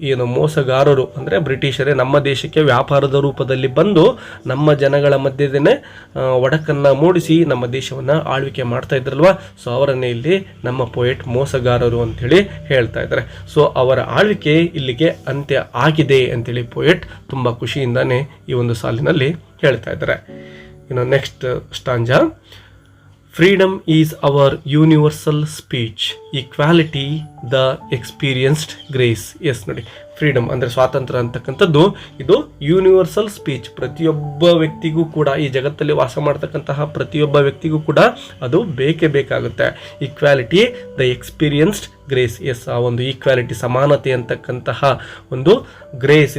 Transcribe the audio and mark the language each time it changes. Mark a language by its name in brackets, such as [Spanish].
[Kannada] ಏನು ಮೋಸಗಾರರು ಅಂದರೆ ಬ್ರಿಟಿಷರೇ ನಮ್ಮ ದೇಶಕ್ಕೆ ವ್ಯಾಪಾರದ ರೂಪದಲ್ಲಿ ಬಂದು ನಮ್ಮ ಜನಗಳ ಮಧ್ಯದಲ್ಲೇ ಒಡಕನ್ನು ಮೂಡಿಸಿ ನಮ್ಮ ದೇಶವನ್ನು ಆಳ್ವಿಕೆ ಮಾಡ್ತಾ ಇದ್ರಲ್ವ. ಸೊ ಅವರನ್ನೇ ಇಲ್ಲಿ ನಮ್ಮ ಪೋಯೆಟ್ ಮೋಸಗಾರರು ಅಂಥೇಳಿ ಹೇಳ್ತಾ ಇದ್ದಾರೆ. ಸೊ ಅವರ ಆಳ್ವಿಕೆ ಇಲ್ಲಿಗೆ ಅಂತ್ಯ ಆಗಿದೆ ಅಂತೇಳಿ ಪೋಯೆಟ್ ತುಂಬ ಖುಷಿಯಿಂದಾನೇ ಈ ಒಂದು ಸಾಲಿನಲ್ಲಿ ಹೇಳ್ತಾ ಇದ್ದಾರೆ. ಇನ್ನು next ಸ್ಟಾಂಜಾ. [English] Freedom is our universal speech, equality the experienced grace. [Kannada] S ನೋಡಿ, ಫ್ರೀಡಮ್ ಅಂದರೆ ಸ್ವಾತಂತ್ರ್ಯ ಅಂತಕ್ಕಂಥದ್ದು ಇದು ಯೂನಿವರ್ಸಲ್ ಸ್ಪೀಚ್. ಪ್ರತಿಯೊಬ್ಬ ವ್ಯಕ್ತಿಗೂ ಕೂಡ, ಈ ಜಗತ್ತಲ್ಲಿ ವಾಸ ಮಾಡ್ತಕ್ಕಂತಹ ಪ್ರತಿಯೊಬ್ಬ ವ್ಯಕ್ತಿಗೂ ಕೂಡ ಅದು ಬೇಕೇ ಬೇಕಾಗುತ್ತೆ. [English] Equality the experienced grace. [Kannada] S, ಆ ಒಂದು ಈಕ್ವಾಲಿಟಿ ಸಮಾನತೆ ಅಂತಕ್ಕಂತಹ ಒಂದು ಗ್ರೇಸ್.